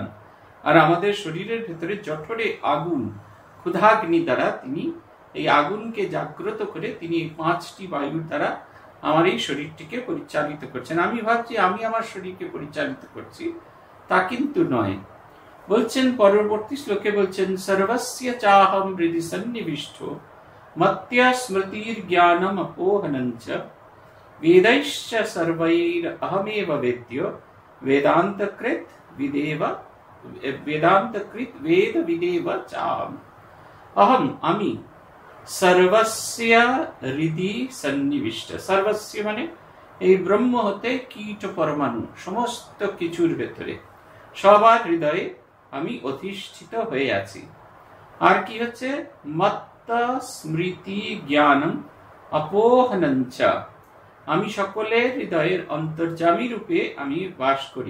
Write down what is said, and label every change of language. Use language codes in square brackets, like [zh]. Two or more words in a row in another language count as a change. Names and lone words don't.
[bn] আর আমাদের শরীরের ভেতরে জঠরে আগুন, ক্ষুধাগ্নি দ্বারা তিনি এই আগুনকে জাগ্রত করে তিনি এই 5টি বায়ুর দ্বারা আমার এই শরীরটিকে পরিচালিত করছেন। আমি ভাবছি আমি আমার শরীরকে পরিচালিত করছি, তা কিন্তু নয়। বলছেন পরবর্তী শ্লোকে, বলছেন [sa] সর্বস্য চাহম হৃদি সন্নিবিষ্ট মত্য স্মৃতির জ্ঞানম অপোহনঞ্চ বেदैश्च सर्वैर अहमेव वेद्य वेदांतकृत वेद विदेव चाम। [bn] अहम, আমি [sa] সর্বস্য হৃদি সন্নিবিষ্ট, [bn] সর্বস্য মানে এই ব্রহ্ম হতে কীট পরমাণু, সমস্ত কিছুর ভেতরে, সবার হৃদয়ে আমি অধিষ্ঠিত হয়ে আছি। আর কি হচ্ছে? [sa] মত্ত স্মৃতি জ্ঞানম অপোহনঞ্চ, [bn] আমি সকলের হৃদয়ের অন্তর্যামী রূপে আমি বাস করি।